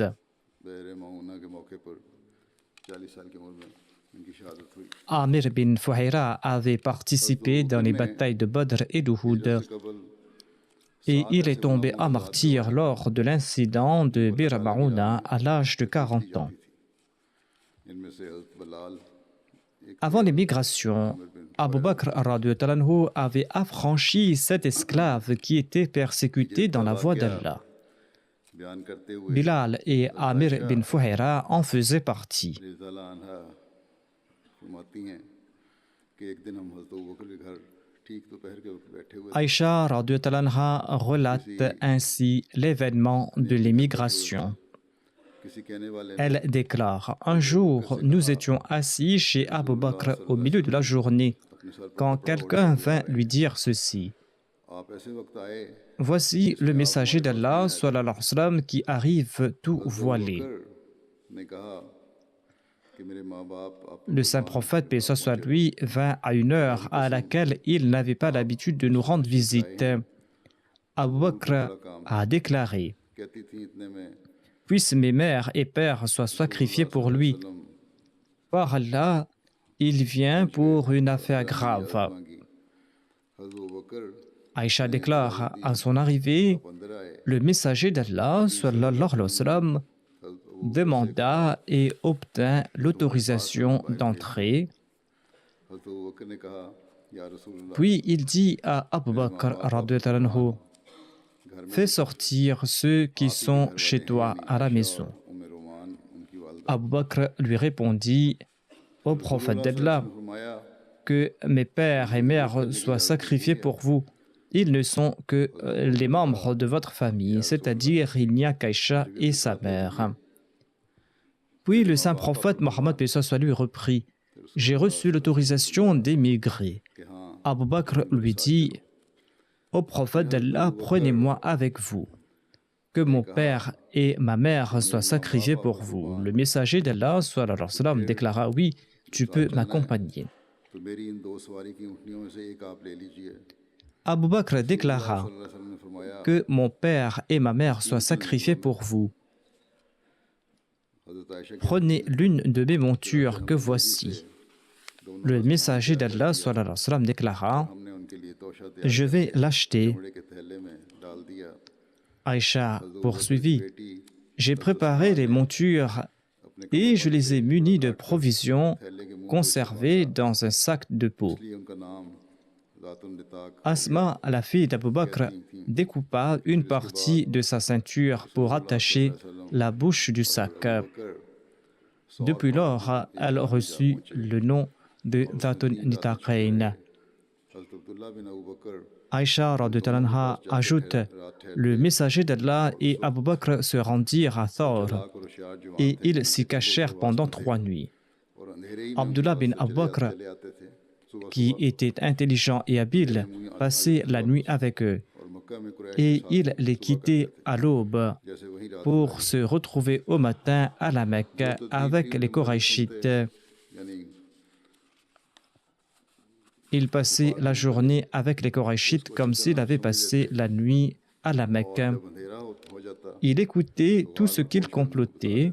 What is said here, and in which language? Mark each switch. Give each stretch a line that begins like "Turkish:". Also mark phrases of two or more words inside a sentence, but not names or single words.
Hindi: बहरे मऊना के मौके पर 40 साल की उम्र में इनकी शहादत हुई।
French: Amir bin Fuhaira avait participé dans les batailles de Badr et d'Uhud
Hindi: कबल
French: et il est tombé à martyr lors de l'incident de Bir Maouna à l'âge de 40 ans.
Hindi: इनमें से हज़रत बलाल
French: Avant l'émigration, Abu Bakr
Arabic: رضي الله عنه
French: avait affranchi cet esclave qui était persécuté dans la voie d'Allah.
Hindi: बयान करते हुए
French: Bilal et Amir bin Fuhaira en faisaient partie.
Arabic: رضا عنها
Hindi: फरमाती हैं कि एक दिन हम हज़रत अबू बकर के घर ठीक दोपहर के वक्त बैठे हुए
French: Aïcha
Arabic: رضي الله عنها
French: relate ainsi l'événement de l'émigration.
Hindi: किसी कहने वाले ने
French: Elle déclare: Un jour, nous étions assis chez Abu Bakr au milieu de la journée
Hindi: अपने सर पर
French: quand quelqu'un vint lui dire ceci:
Hindi: आप ऐसे वक्त आए
French: Voici le messager d'Allah
Arabic: صلى الله عليه وسلم,
French: qui arrive tout voilé.
Hindi: ने कहा कि मेरे माँ बाप आप
French: Le saint prophète, paix soit sur lui, vint à une heure à laquelle il n'avait pas l'habitude de nous rendre visite. Abu Bakr a déclaré:
Hindi: कहती थी इतने में
French: Puissent mes mères et pères soient sacrifiés pour lui. Par Allah, il vient pour une affaire grave.
Hindi: मांगी हज़रत अबू बकर
French: Aïcha déclare: À son arrivée,
Hindi: अंदर आए
French: le messager d'Allah
Arabic: صلى الله عليه وسلم
French: demanda et obtint l'autorisation d'entrer.
Hindi: हज़रत अबू बकर ने कहा
Arabic: يا رسول الله
French: Puis il dit à Abu Bakr
Arabic: رضي الله عنه:
French: Fais sortir ceux qui sont chez toi à la maison.
Hindi: उम्मे रोमान उनकी वालदा
French: Abu Bakr lui répondit: Ô prophète d'Allah,
Hindi: फरमाया
French: que mes pères et mères soient sacrifiés pour vous. Ils ne sont que les membres de votre famille, c'est-à-dire il n'y a qu'Aïcha et sa mère. Puis le saint prophète Mohammed paix soit sur lui reprit: J'ai reçu l'autorisation d'émigrer.
Hindi: कि हाँ
French: Abu Bakr lui dit: Ô prophète d'Allah, prenez-moi avec vous. Que mon père et ma mère soient sacrifiés pour vous. Le messager d'Allah
Arabic: صلى الله عليه وسلم
French: déclara: Oui, tu peux m'accompagner.
Hindi: तो मेरी इन दो सवारी की ऊँटनियों में से एक आप ले लीजिए।
French: Abu Bakr déclara:
Arabic: صلى الله عليه وسلم
Hindi: ने फरमाया
French: Que mon père et ma mère soient sacrifiés pour vous.
Hindi: हज़रत आयशा की
French: Prenez l'une de mes montures que voici. Le messager d'Allah
Arabic: صلى الله عليه وسلم
French: déclara:
Hindi: हमने उनके लिए तोशा तैयार
French: Je vais l'acheter.
Hindi: कपड़े के थैले में डाल दिया।
French: Aïcha poursuivit:
Hindi: बेटी
French: J'ai préparé les montures et je les ai munies de provisions conservées dans un sac de peau.
Hindi: इसलिए उनका नाम ज़ातुन निताक
French: Asma, la fille d'Abu Bakr, découpa une partie de sa ceinture pour attacher la bouche du sac.
Hindi: कर
French: Depuis lors, elle reçut le nom de Zatun Nitaqain.
Hindi: हज़रत अब्दुल्लाह बिन अबू बकर
French: Aïcha
Arabic: رضي الله عنها
French: ajoute: Le messager d'Allah et Abu Bakr se rendirent à Thor
Hindi: को होशियार जवान
French: et ils s'y cachèrent pendant 3 nuits.
Hindi: और अंधेरे ही
French: Abdullah bin Abu Bakr,
Hindi: चले आते थे। सुबह
French: qui était intelligent et habile, passait la nuit avec eux
Hindi: और मक्का में कुरैश
French: et il les quittait à l'aube
Hindi: जैसे वही रात
French: pour se retrouver au matin à la Mecque avec les Koraïchites.
Hindi: यानी
French: Il passait la journée avec les Koraïchites comme s'il avait passé la nuit à la Mecque.
Hindi: जब अंधेरा हो जाता
French: Il écoutait tout ce qu'ils complotaient.